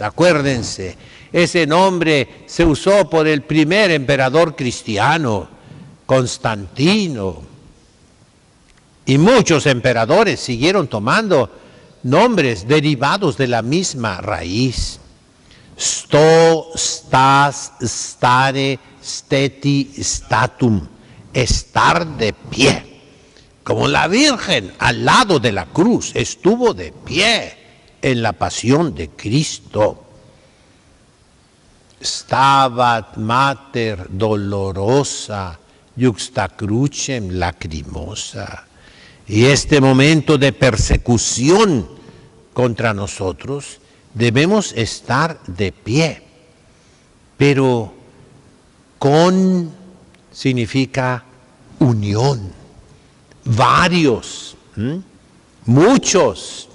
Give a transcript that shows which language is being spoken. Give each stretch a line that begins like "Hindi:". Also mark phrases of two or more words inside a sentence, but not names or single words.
Spanish: Acuérdense, ese nombre se usó por el primer emperador cristiano, Constantino, y muchos emperadores siguieron tomando nombres derivados de la misma raíz.
Latin: Sto, stas, stare, steti, statum,
Spanish: estar de pie. Como la Virgen al lado de la cruz estuvo de pie en la pasión de Cristo.
Latin: Stabat mater dolorosa, juxta crucem lacrimosa.
Spanish: Y este momento de persecución contra nosotros, debemos estar de pie. Pero con significa unión. Varios, muchos.